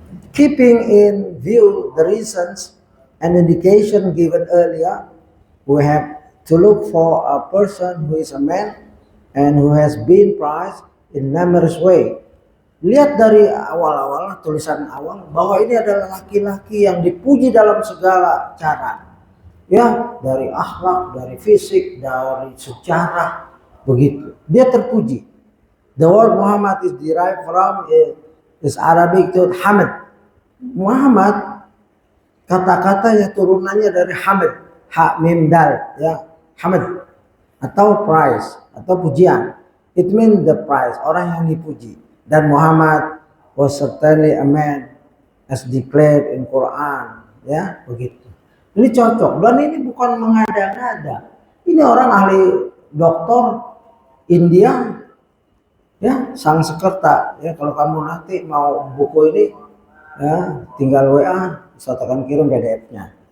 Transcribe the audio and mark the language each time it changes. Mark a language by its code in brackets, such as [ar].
[en] Keeping in view the reasons and indication given earlier, we have to look for a person who is a man and who has been prized in numerous way. [id] Lihat dari awal-awal, tulisan awal, bahwa ini adalah laki-laki yang dipuji dalam segala cara. Ya, dari akhlak, dari fisik, dari sejarah, begitu. Dia terpuji. [en] The word Muhammad is derived from is Arabic to Hamid. [id] Muhammad, kata-katanya turunannya dari Hamid, ha mim dal, ya, Hamid, atau prize, atau pujian. [en] It means the prize, [id] orang yang dipuji. [en] Dan Muhammad was certainly a man as declared in Quran, ya, begitu. [id] Ini cocok, dan ini bukan mengada-ngada. Ini orang ahli doktor India, ya, Sanskerta. Ya, kalau kamu nanti mau buku ini, ya, tinggal WA, saya akan kirim PDF-nya.